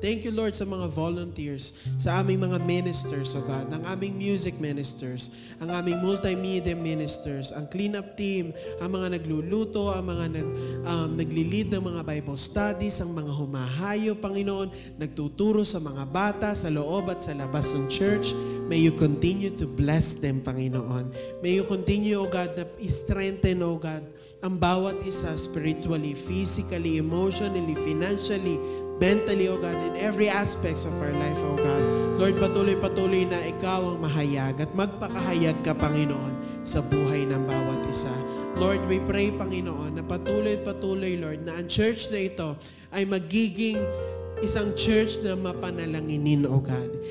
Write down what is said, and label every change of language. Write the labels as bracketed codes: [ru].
[tl] Thank you, Lord, sa mga volunteers, sa aming mga ministers, O God, ang aming music ministers, ang aming multimedia ministers, ang cleanup team, ang mga nagluluto, ang mga nagli-lead ng mga Bible studies, ang mga humahayo, Panginoon, nagtuturo sa mga bata, sa loob at sa labas ng church. [en] May you continue to bless them, Panginoon. May you continue, O God, na strengthen, O God, ang bawat isa spiritually, physically, emotionally, financially, mentally, O God, in every aspects of our life, O God. [tl] Lord, patuloy na ikaw ang mahayag at magpakahayag ka, Panginoon, sa buhay ng bawat isa. Lord, [en] we pray, [tl] Panginoon, na patuloy, Lord, na ang church na ito ay magiging isang church na mapanalanginin, O God.